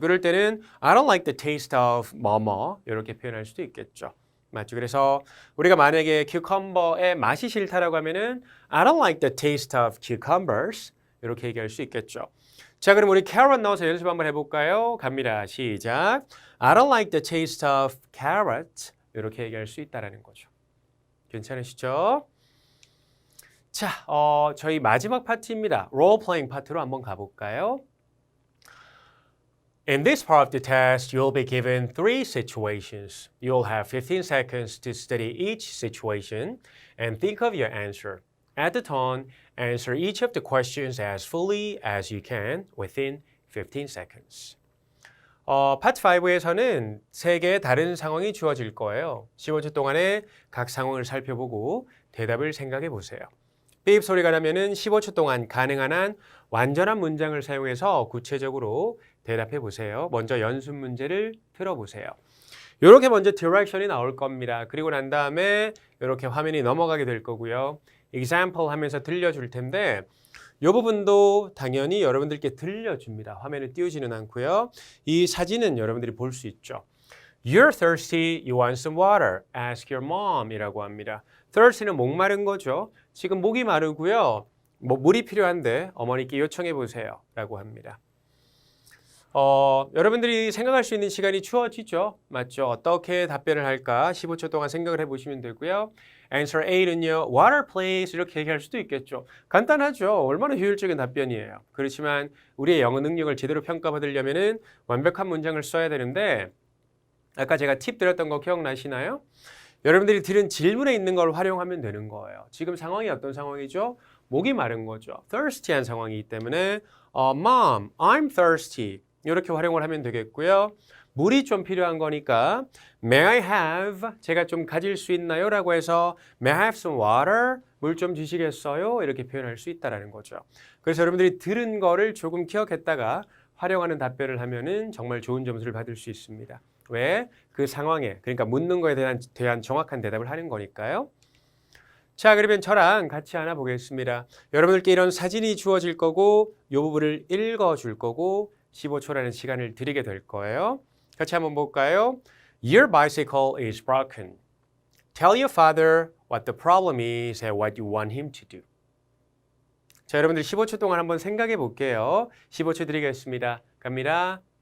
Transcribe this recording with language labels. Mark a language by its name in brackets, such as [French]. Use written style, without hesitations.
[Korean] 그럴 때는 [English] I don't like the taste of [Korean] 뭐뭐 이렇게 표현할 수도 있겠죠. 맞죠? 그래서 우리가 만약에 cucumber의 맛이 싫다라고 하면은 [English] I don't like the taste of cucumbers [Korean] 이렇게 얘기할 수 있겠죠. 자, 그럼 우리 carrot 넣어서 연습 한번 해볼까요? 갑니다. 시작. [English] I don't like the taste of carrots. [Korean] 이렇게 얘기할 수 있다라는 거죠. 괜찮으시죠? 자, 저희 마지막 파트입니다. role playing 파트로 한번 가볼까요? [English] In this part of the test, you'll be given 3 situations. You'll have 15 seconds to study each situation and think of your answer. At the tone, answer each of the questions as fully as you can within 15 seconds. [Korean] 파트 5에서는 3개의 다른 상황이 주어질 거예요. 15초 동안에 각 상황을 살펴보고 대답을 생각해 보세요. 삐입 소리가 나면은 15초 동안 가능한 한 완전한 문장을 사용해서 구체적으로 대답해 보세요. 먼저 연습 문제를 들어보세요. 이렇게 먼저 디렉션이 나올 겁니다. 그리고 난 다음에 이렇게 화면이 넘어가게 될 거고요. example 하면서 들려줄 텐데 이 부분도 당연히 여러분들께 들려줍니다. 화면에 띄우지는 않고요. 이 사진은 여러분들이 볼 수 있죠. [English] You're thirsty, you want some water. Ask your mom [Korean] 이라고 합니다. thirsty는 목마른 거죠. 지금 목이 마르고요. 물이 필요한데 어머니께 요청해 보세요 라고 합니다. 여러분들이 생각할 수 있는 시간이 주어지죠. 맞죠? 어떻게 답변을 할까? 15초 동안 생각을 해보시면 되고요. [English] Answer A [Korean] 는요. [English] Water please [Korean] 이렇게 얘기할 수도 있겠죠. 간단하죠. 얼마나 효율적인 답변이에요. 그렇지만 우리의 영어 능력을 제대로 평가받으려면 완벽한 문장을 써야 되는데 아까 제가 팁 드렸던 거 기억나시나요? 여러분들이 들은 질문에 있는 걸 활용하면 되는 거예요. 지금 상황이 어떤 상황이죠? 목이 마른 거죠. thirsty한 상황이기 때문에 [English] Mom, I'm thirsty. [Korean] 이렇게 활용을 하면 되겠고요. 물이 좀 필요한 거니까 [English] May I have? [Korean] 제가 좀 가질 수 있나요? 라고 해서 [English] May I have some water? [Korean] 물 좀 주시겠어요? 이렇게 표현할 수 있다는 거죠. 그래서 여러분들이 들은 거를 조금 기억했다가 활용하는 답변을 하면은 정말 좋은 점수를 받을 수 있습니다. 왜? 그 상황에, 그러니까 묻는 거에 대한 정확한 대답을 하는 거니까요. 자, 그러면 저랑 같이 하나 보겠습니다. 여러분들께 이런 사진이 주어질 거고 이 부분을 읽어줄 거고 15초라는 시간을 드리게 될 거예요. 같이 한번 볼까요? [English] Your bicycle is broken. Tell your father what the problem is and what you want him to do. [Korean] 자, 여러분들 15초 동안 한번 생각해 볼게요. 15초 드리겠습니다. 갑니다.